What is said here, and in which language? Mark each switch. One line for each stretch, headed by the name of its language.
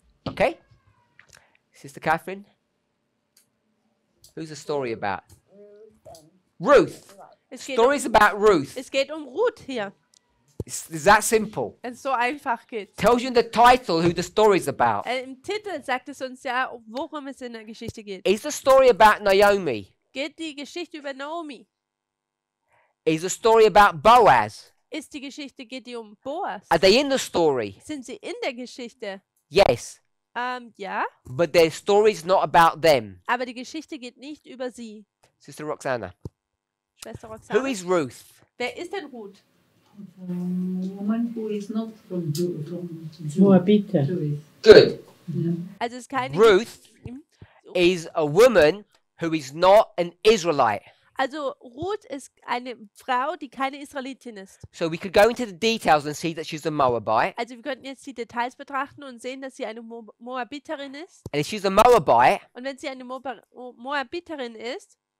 English: Okay. Sister Catherine? Who's the story about? Ruth.
German: Es geht,
English: Stories about Ruth.
German: es geht um Ruth hier.
English: It's that simple.
German: Wenn es so einfach geht.
English: Tells you in the title who the story's about.
German: Im Titel sagt es uns ja, worum es in der Geschichte geht.
English: Is the story about Naomi?
German: Geht die Geschichte über Naomi?
English: Is the story about Boaz?
German: Ist die Geschichte, geht die um Boas?
English: Are they in the story?
German: Sind sie in der Geschichte?
English: Yes.
German: Ja,
English: But their story's not about them.
German: aber die Geschichte geht nicht über sie.
English: Sister Roxana.
German: Schwester
English: Who
German: Roxana.
English: is Ruth?
German: Wer ist denn Ruth?
English: Woman who is not from
German: Moabiter.
English: Jewish. Good.
German: Also es ist keine
English: Ruth is a woman who is not an Israelite.
German: Also Ruth ist eine Frau, die keine Israelitin ist.
English: So we could go into the details and see that she's a Moabite.
German: Also wir könnten jetzt die Details betrachten und sehen, dass sie eine Moabiterin ist.
English: And if she's a Moabite,
German: Und wenn sie eine Moabiterin ist,